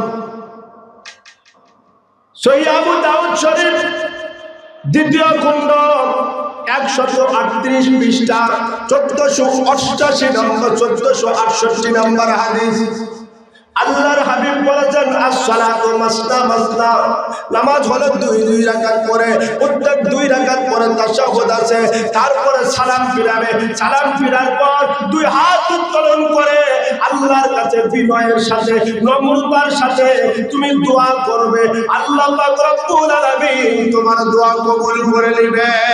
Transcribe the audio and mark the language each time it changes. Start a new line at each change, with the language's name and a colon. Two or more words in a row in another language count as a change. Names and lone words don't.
Bangla: সহিহ আবু দাউদ শরীফ দ্বিতীয় খণ্ড 138 পৃষ্ঠা 1488 নম্বর 1468 নম্বর হাদিস। আল্লাহর হাবিব বলেছেন
Arabic: الصلاة مثنى مثنى,
Bangla: নামাজ হলো দুই রাকাত করে, প্রত্যেক 2 রাকাত পরে তাশাহুদ আছে, তারপরে সালাম ফিরাবে, সালাম ফিরার পর দুই হাত উত্তোলন করে আল্লাহর কাছে বিনয়ের সাথে নম্রতার সাথে তুমি দোয়া করবে, আল্লাহ পাক রব্বুল আলামিন তোমার দোয়া কবুল করে নেবে।